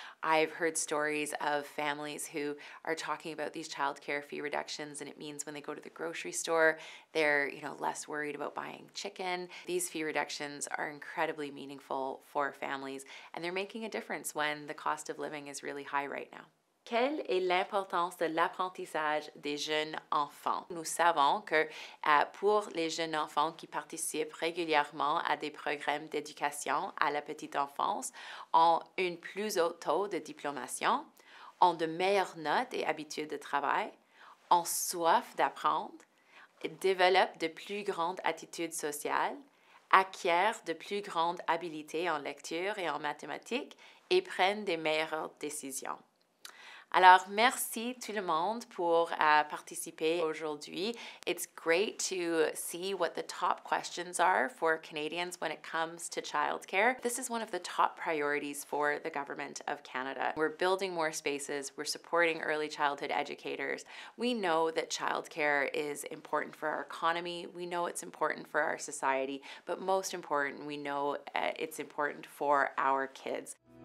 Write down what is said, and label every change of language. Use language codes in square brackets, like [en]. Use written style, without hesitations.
[en] I've heard stories of families who are talking about these childcare fee reductions, and it means when they go to the grocery store, they're less worried about buying chicken. These fee reductions are incredibly meaningful for families, and they're making a difference when the cost of living is really high right now. [fr] Quelle est l'importance de l'apprentissage des jeunes enfants? Nous savons que pour les jeunes enfants qui participent régulièrement à des programmes d'éducation à la petite enfance, ont un plus haut taux de diplomation, ont de meilleures notes et habitudes de travail, ont soif d'apprendre, développent de plus grandes attitudes sociales, acquièrent de plus grandes habiletés en lecture et en mathématiques et prennent des meilleures décisions. Alors, merci tout le monde pour participer aujourd'hui. [en] It's great to see what the top questions are for Canadians when it comes to childcare. This is one of the top priorities for the Government of Canada. We're building more spaces, we're supporting early childhood educators. We know that childcare is important for our economy, we know it's important for our society, but most important, we know it's important for our kids.